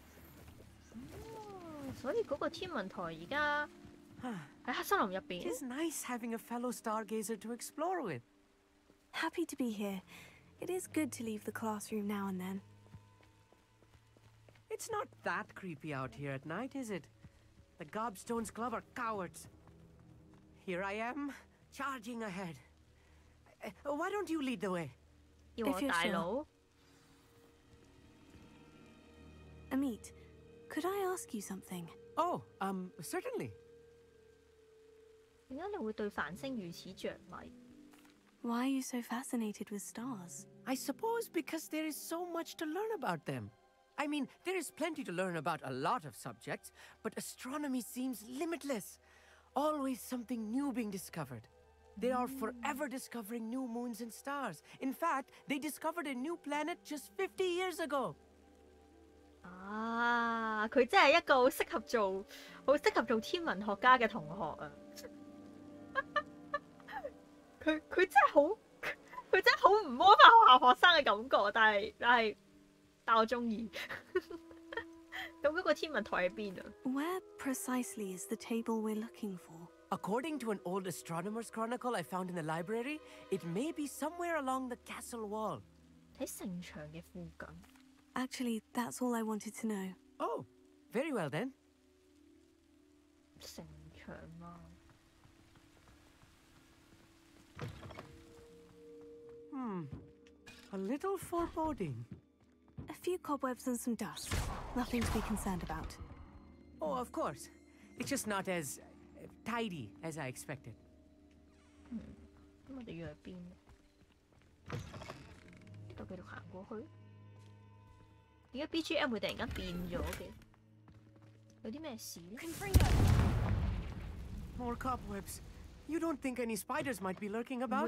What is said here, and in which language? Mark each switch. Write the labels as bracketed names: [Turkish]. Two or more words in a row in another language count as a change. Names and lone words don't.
[Cantonese] 所以嗰個天文台而家喺黑森林入邊。 [English] It's nice having a fellow stargazer to explore with. Happy to be here. It is good to leave the classroom now and then. It's not that creepy out here at night, is it? The Gobstones Club are cowards. Here I am, charging ahead. Why don't you lead the way? If you're sure. Amit, could I ask you something? Oh, certainly. [Cantonese] 點解你會對繁星如此着迷？ [English] Why are you so fascinated with stars? I suppose because there is so much to learn about them. I mean, there is plenty to learn about a lot of subjects, but astronomy seems limitless. Always something new being discovered. They are forever discovering new moons and stars. In fact, they discovered a new planet just 50 years ago. [Cantonese] 啊，佢真係一個好適合做天文學家嘅同學啊！佢真係好唔魔法學校學生嘅感覺，但我中意。咁嗰個天文台喺邊啊？ [English] Where precisely is the table we're looking for? According to an old astronomer's chronicle I found in the library, it may be somewhere along the castle wall. [Cantonese] 喺城牆嘅附近。 [English] Actually, that's all I wanted to know. Oh, very well then. [Cantonese] 城牆啊。 [English] A little foreboding. A few cobwebs and some dust. Nothing to be concerned about. Oh, of course. It's just not as tidy as I expected. [Cantonese] 咁我哋要去邊？就繼續行過去。點解 BGM 會突然間變咗嘅？有啲咩事咧 [English] ？More cobwebs. You don't think any spiders might be lurking about?